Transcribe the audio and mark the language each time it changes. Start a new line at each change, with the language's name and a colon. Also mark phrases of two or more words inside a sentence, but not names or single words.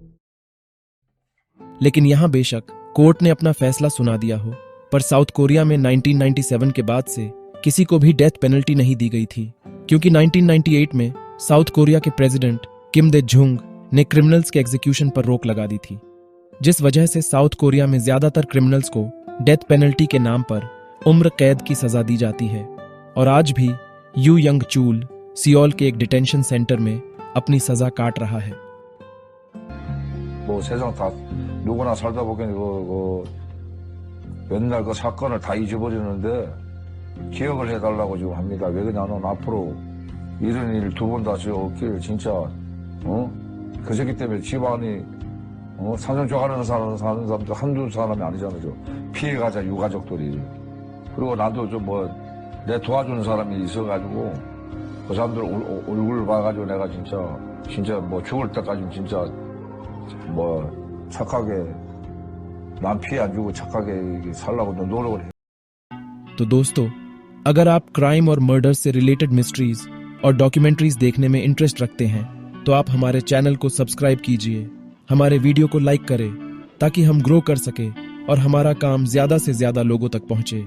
Hindi: लेकिन यहां बेशक कोर्ट ने अपना फैसला सुना दिया हो, पर साउथ कोरिया में 1997 के बाद से किसी को भी
English: death penalty
Hindi: नहीं दी गई थी, क्योंकि 1998 में साउथ कोरिया के प्रेसिडेंट किम दे जुंग ने क्रिमिनल्स के एग्जीक्यूशन पर रोक लगा दी थी, जिस वजह से साउथ कोरिया में ज्यादातर क्रिमिनल्स को
English: death penalty
Hindi: के नाम पर उम्र कैद की सजा दी जाती है। और आज भी यू यंग चूल सियोल के एक
English: detention center
Hindi: में अपनी सजा काट रहा है।
Korean: 뭐 세상 다 누구나 살다 보면 맨날 그 사건을 다 잊어버리는데 기억을 해달라고 지금 합니다. 왜 그러냐면 앞으로 이런 일 두 번 다시 없길 진짜 그저기 때문에 집안이 사정좋아하는 사람도 한두 사람이 아니잖아요. 피해가자 유가족들이. 그리고 나도 좀 내 도와주는 사람이 있어가지고 그 사람들 얼굴을 봐가지고 내가 진짜 죽을 때까지 진짜 착하게 남 피해 안 주고 착하게 살라고 노력을 해।
Hindi: तो दोस्तों, अगर आप क्राइम और मर्डर से रिलेटेड मिस्ट्रीज और डॉक्यूमेंट्रीज देखने में इंटरेस्ट रखते हैं तो आप हमारे चैनल को सब्सक्राइब कीजिए, हमारे वीडियो को लाइक करें ताकि हम ग्रो कर सके और हमारा काम ज्यादा से ज्यादा लोगों तक पहुंचे।